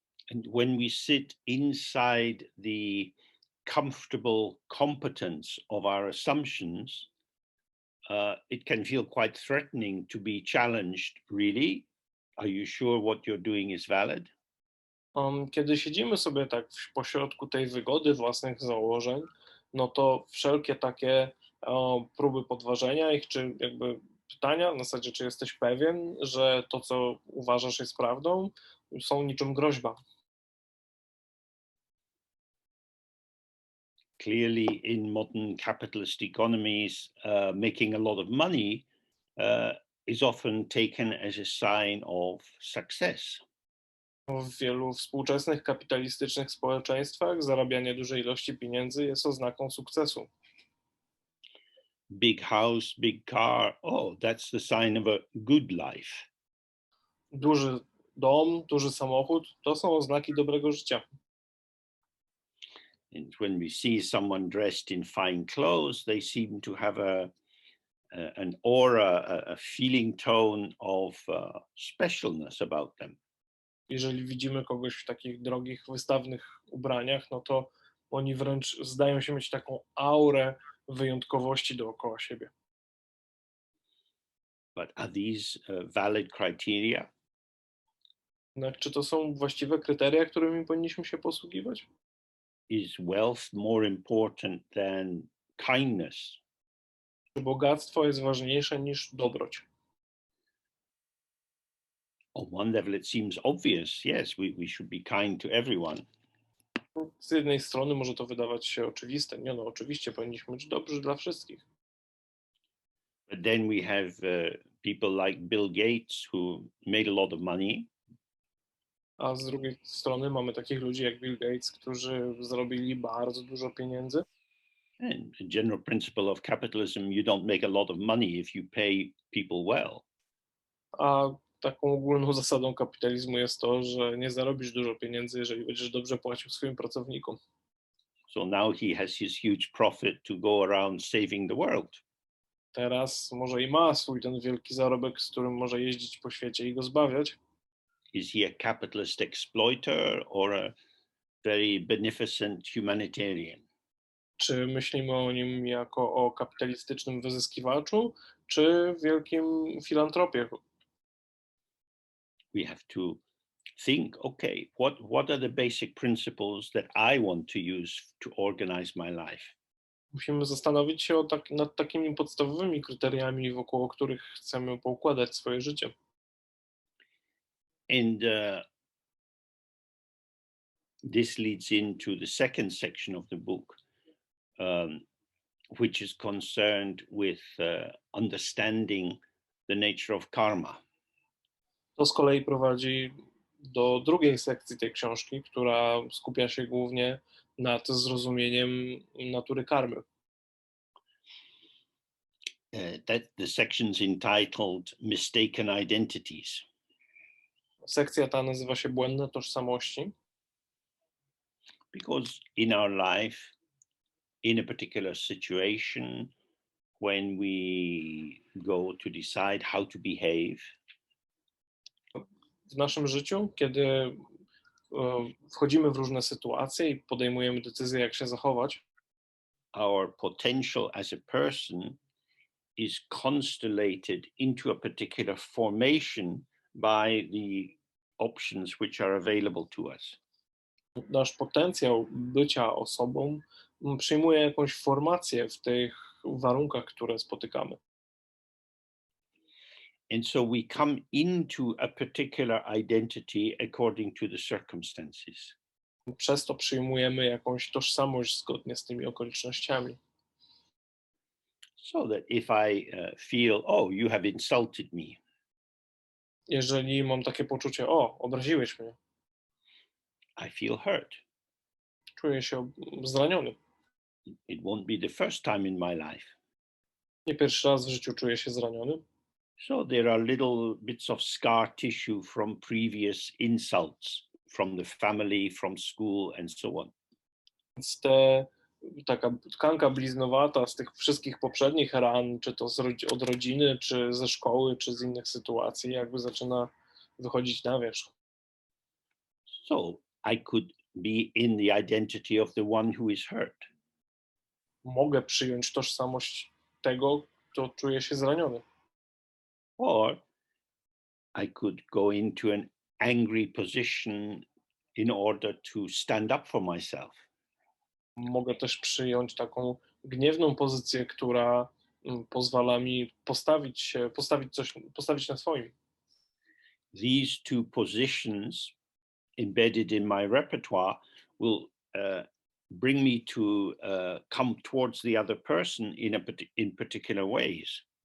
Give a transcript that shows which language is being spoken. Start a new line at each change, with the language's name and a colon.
English: And when we sit inside the comfortable competence of our assumptions, it can feel quite threatening to be challenged, really. Are you sure what you're doing is valid?
Polish: Kiedy siedzimy sobie tak w pośrodku tej wygody własnych założeń, no to wszelkie takie próby podważenia ich, czy jakby pytania, na zasadzie, czy jesteś pewien, że to, co uważasz, jest prawdą, są niczym groźba.
English: Clearly, in modern capitalist economies, making a lot of money is often taken as a sign of success.
Polish: W wielu współczesnych kapitalistycznych społeczeństwach zarabianie dużej ilości pieniędzy jest oznaką sukcesu.
English: Big house, big car, oh, that's the sign of a good life.
Polish: Duży dom, duży samochód, to są oznaki dobrego życia.
English: And when we see someone dressed in fine clothes, they seem to have an aura, a feeling tone of specialness about them.
Polish: Jeżeli widzimy kogoś w takich drogich, wystawnych ubraniach, no to oni wręcz zdają się mieć taką aurę wyjątkowości dookoła siebie.
English: But are these valid criteria?
Polish: No, czy to są właściwe kryteria, którymi powinniśmy się posługiwać?
English: Is wealth more important than kindness?
Polish: Czy bogactwo jest ważniejsze niż dobroć?
English: On one level, it seems obvious. Yes, we should be kind to everyone.
Polish: Z jednej strony może to wydawać się oczywiste. Nie no, oczywiście powinniśmy być dobrzy dla wszystkich.
English: But then we have people like Bill Gates who made a lot of money.
Polish: A z drugiej strony mamy takich ludzi jak Bill Gates, którzy zarobili bardzo dużo pieniędzy.
English: And the general principle of capitalism, you don't make a lot of money if you pay people well.
Polish: A taką ogólną zasadą kapitalizmu jest to, że nie zarobisz dużo pieniędzy, jeżeli będziesz dobrze płacił swoim pracownikom.
English: So now he has his huge profit to go around saving the world.
Polish: Teraz może i ma swój ten wielki zarobek, z którym może jeździć po świecie i go zbawiać.
English: Is he a capitalist exploiter or a very beneficent humanitarian?
Polish: Czy myślimy o nim jako o kapitalistycznym wyzyskiwaczu, czy wielkim filantropie?
English: We have to think, okay, what are the basic principles that I want to use to organize my life?
Polish: Musimy zastanowić się nad takimi podstawowymi kryteriami, wokół których chcemy poukładać swoje życie.
English: And this leads into the second section of the book, which is concerned with understanding the nature of karma.
Polish: To z kolei prowadzi do drugiej sekcji tej książki, która skupia się głównie nad zrozumieniem natury karmy.
English: The section's entitled Mistaken Identities.
Polish: Sekcja ta nazywa się Błędne tożsamości,
English: Because in our life, in a particular situation, when we go to decide how to behave,
Polish: w naszym życiu, kiedy wchodzimy w różne sytuacje i podejmujemy decyzję, jak się zachować,
English: our potential as a person is constellated into a particular formation by the options which are available to us.
Polish: nasz potencjał bycia osobą przyjmuje jakąś formację w tych warunkach, które spotykamy.
English: And so we come into a particular identity according to the circumstances.
Polish: Przez to przyjmujemy jakąś tożsamość zgodnie z tymi okolicznościami.
English: So that if I feel, oh, you have insulted me,
Polish: Jeżeli mam takie poczucie, o, obraziłeś mnie,
English: I feel hurt.
Polish: czuję się zraniony.
English: It won't be the first time in my life.
Polish: Nie pierwszy raz w życiu czuję się zraniony.
English: So there are little bits of scar tissue from previous insults from the family, from school, and so on.
Polish: Więc taka tkanka bliznowata z tych wszystkich poprzednich ran, czy to od rodziny, czy ze szkoły, czy z innych sytuacji, jakby zaczyna wychodzić na wierzch.
English: So I could be in the identity of the one who is hurt.
Polish: Mogę przyjąć tożsamość tego, kto czuje się zraniony.
English: Or I could go into an angry position in order to stand up for myself.
Polish: Mogę też przyjąć taką gniewną pozycję, która pozwala mi postawić na swoim.
English: These two positions embedded in my repertoire will bring me to come towards the other person in particular ways.